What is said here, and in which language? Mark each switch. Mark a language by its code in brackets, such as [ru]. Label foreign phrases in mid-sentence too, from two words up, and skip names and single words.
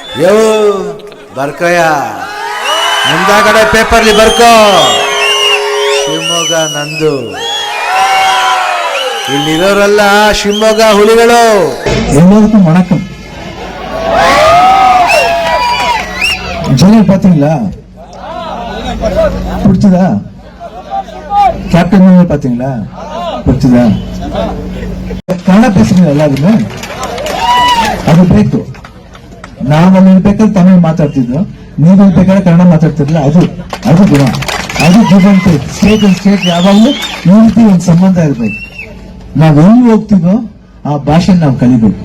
[kn] ಯೋ ಬರ್ಕಯ್ಯ, ಮುಂದಾಗಡೆ ಪೇಪರ್ಲಿ ಬರ್ಕೋ. ಶಿವಮೊಗ್ಗ ನಂದು, ಇಲ್ಲಿರೋರೆಲ್ಲ ಶಿವಮೊಗ್ಗ ಹುಲಿಗಳು. [ta] எல்லாருக்கும் வணக்கம். ஜெனரல் பாத்தீங்களா? பிடிச்சதா? கேப்டன் பாத்தீங்களா? பிடிச்சதா? ಕನ್ನಡ பேசுறீங்க எல்லாருமே, [kn] ಅದು ಬೇಕು. ನಾವಲ್ಲಿ ಬೇಕಾದ್ರೆ ತಮಿಳು ಮಾತಾಡ್ತಿದ್ರು, ನೀವು ಬೇಕಾದ್ರೆ ಕನ್ನಡ ಮಾತಾಡ್ತಿರ್ಲಿಲ್ಲ. ಅದು ಗುಣ, ಅದು ಗಿವಂತೆ. [en] State and State [kn] ಯಾವಾಗಲೂ ಈ ರೀತಿ ಒಂದು ಸಂಬಂಧ ಇರ್ಬೇಕು. ನಾವ್ ಎಲ್ಲಿ ಹೋಗ್ತೀವೋ ಆ ಭಾಷೆ ನಾವು ಕಲಿಬೇಕು.